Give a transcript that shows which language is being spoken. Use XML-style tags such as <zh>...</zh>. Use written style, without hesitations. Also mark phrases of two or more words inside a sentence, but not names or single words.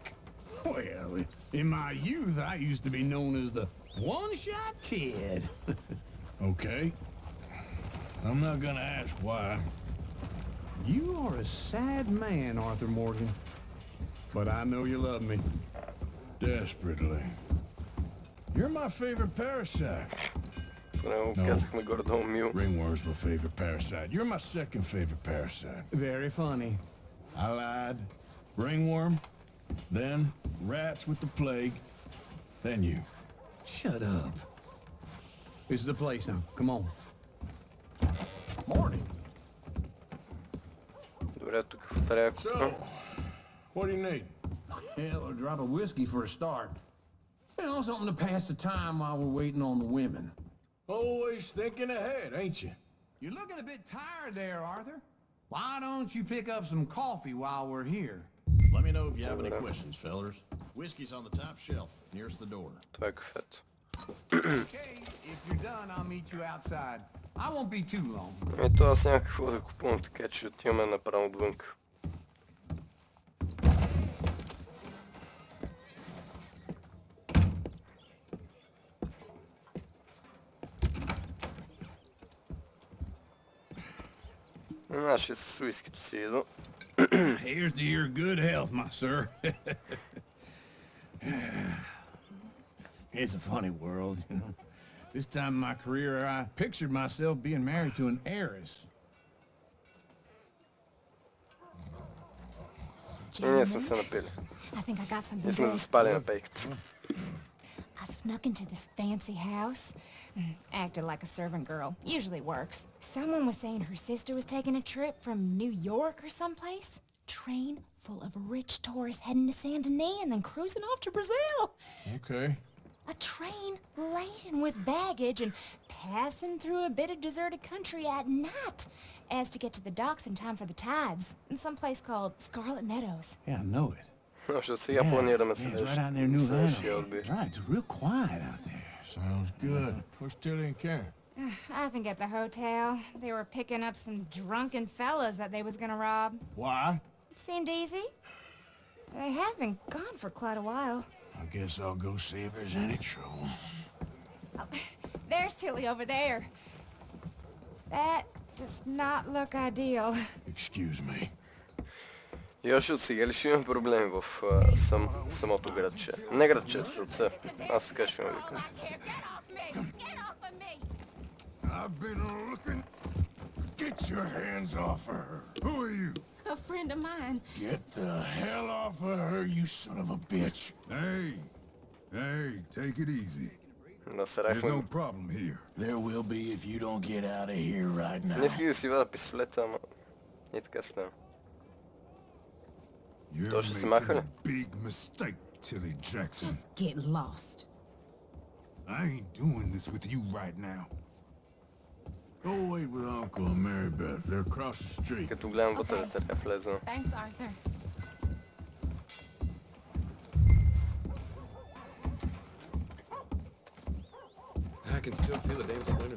<en>Well, in my youth, I used to be known as the one-shot kid. Okay. I'm not gonna ask why. You are a sad man, Arthur Morgan. But I know you love me. Desperately. You're my favorite parasite.</en> <bg>Поне го казахме горе-долу мил.</bg> <en>Ringworm's my favorite parasite. You're my second favorite parasite. Very funny. I lied. Ringworm, then rats with the plague, then you. Shut up. This is the place now. Come on. Morning.</en> <bg>Добре, тук какво трябва?</bg> <en>So, what do you need? Hell, a drop of whiskey for a start. You know, something to pass the time while we're waiting on the women. Always thinking ahead, ain't you? You're looking a bit tired there, Arthur. Why don't you pick up some coffee while we're here? Let me know if you have any questions, fellers. Whiskey's on the top shelf, nearest the door.</en> <bg>Това е кафето.</bg> <en>Okay, if you're done, I'll meet you outside. I won't be too long.</en> <bg>Ето аз няма какво да купувам, така че отиваме направо отвънка. Нашия с уискито си идва.</bg> <en>Here's to your good health, my sir. It's a funny world, you know. This time in my career, I pictured myself being married to an heiress.</en> <bg>И ние сме се напили.</bg> <en>I think I got something</en> <bg>Ние сме</bg> <en>good.</en> <bg>заспали на пейката.</bg> <en>I snuck into this fancy house. Acted like a servant girl. Usually works. Someone was saying her sister was taking a trip from New York or someplace. Train full of rich tourists heading to Saint Denis and then cruising off to Brazil. Okay. A train laden with baggage and passing through a bit of deserted country at night as to get to the docks in time for the tides in some place called Scarlet Meadows. Yeah, I know it.</en> <bg>Защото сега планираме</bg> <en>Yeah, it's right out near New</en> <bg>следващия</bg> <en>Hampshire.</en> <bg>отбир.</bg> <en>Right, it's real quiet out there. Sounds good. Where's Tilly and Karen? I think at the hotel. They were picking up some drunken fellas that they was gonna rob. Why? It seemed easy. They have been gone for quite a while. I guess I'll go see if there's any trouble. Oh, there's Tilly over there. That does not look ideal. Excuse me.</en> <bg>И още от сега ли ще имам проблеми в самото градче? Не градче, селце. Аз така ще ме викам.</bg> <en>I've been looking. Get your hands off of her. Who are you? A friend of mine. Get the hell off of her, you son of a bitch. Hey, take it easy. There's no</en> <bg>Насрахме.</bg> <en>problem here. There will be if you don't get out of here right now.</en> <bg>Не исках да си вада пистолета, ама... И така става.</bg> <en>You're</en> <bg>То ще се</bg> <en>making</en> <bg>маха ли?</bg> <en>a big mistake, Tilly Jackson. Just get lost. I ain't doing this with you right now. Go wait with Uncle and Mary Beth. They're across the street.</en> <bg>Като гледам вътре, така влезна.</bg> <en>Thanks, Arthur. I can still feel the damn splinters.</en>